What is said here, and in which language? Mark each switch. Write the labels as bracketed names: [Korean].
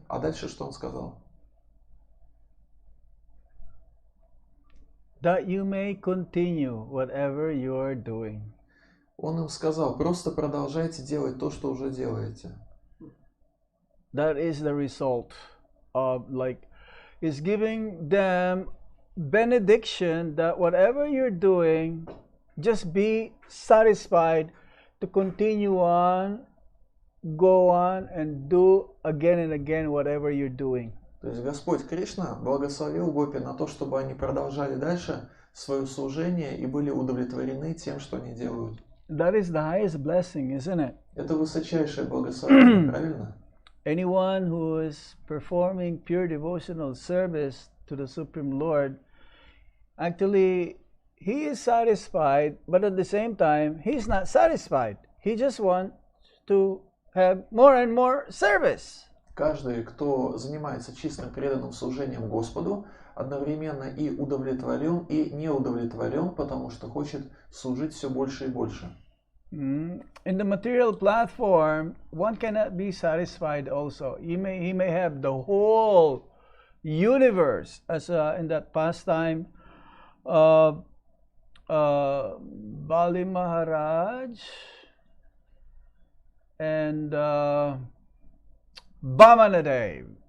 [Russian] А дальше что он сказал? [English] That you may continue whatever you are doing. [Russian] Он им сказал, просто продолжайте делать то, что уже делаете. [English] That is the result of is giving them benediction that whatever you're doing, just be satisfied to continue on, go on and do again and again whatever you're doing. [Russian] То есть Господь Кришна благословил гопи на то, чтобы они продолжали дальше свое служение и были удовлетворены тем, что они делают. [English] That is the highest blessing, isn't it? [Russian] Это высочайшее благословение, правильно? [English] Anyone who is performing pure devotional service to the Supreme Lord, actually, he is satisfied, but at the same time, he's not satisfied. He just wants to have more and more service. [Russian] Каждый, кто занимается чистым преданным служением Господу, одновременно и удовлетворен, и не удовлетворен, потому что хочет служить все больше и больше. [English] In the material platform, one cannot be satisfied also. He may have the whole universe, as in that pastime of Bali Maharaj and Vamanadev.